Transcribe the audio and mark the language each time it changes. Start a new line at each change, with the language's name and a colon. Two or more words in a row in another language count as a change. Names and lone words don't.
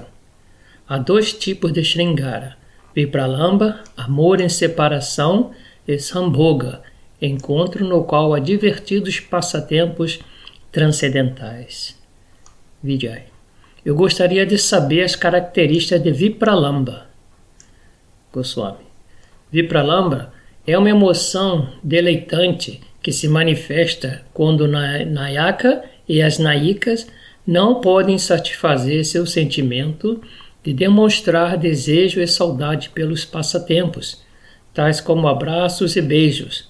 Portuguese: Há 2 tipos de Sringara: Vipralamba, amor em separação, e Sambhoga, encontro no qual há divertidos passatempos transcendentais. Vijay: Eu gostaria de saber as características de Vipralamba. Goswami: Vipralamba é uma emoção deleitante que se manifesta quando o Nayaka e as Nayikas não podem satisfazer seu sentimento de demonstrar desejo e saudade pelos passatempos, tais como abraços e beijos.